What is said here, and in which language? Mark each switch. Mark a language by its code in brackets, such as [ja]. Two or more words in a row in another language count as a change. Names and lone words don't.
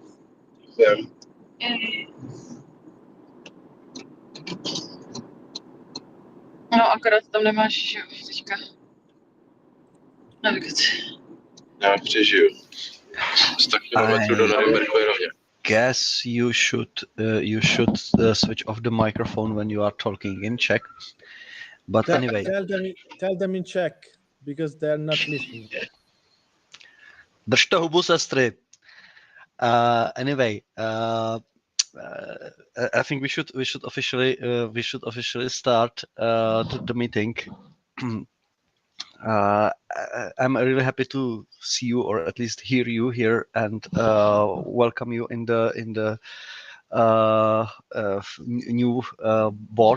[en] Yeah. [cs] No, akorát tam nemáš, že jo, teďka navigaci. Já přežiju. 100 km do Norimberkové rovně. [en] Guess you should switch off the microphone when you are talking in Czech. But anyway, Tell them in Czech because they're not listening. [cs] držte hubu, sestry. [en] Anyway, I think we should officially start the meeting. I'm really happy to see you, or at least hear you here, and welcome you in the new board.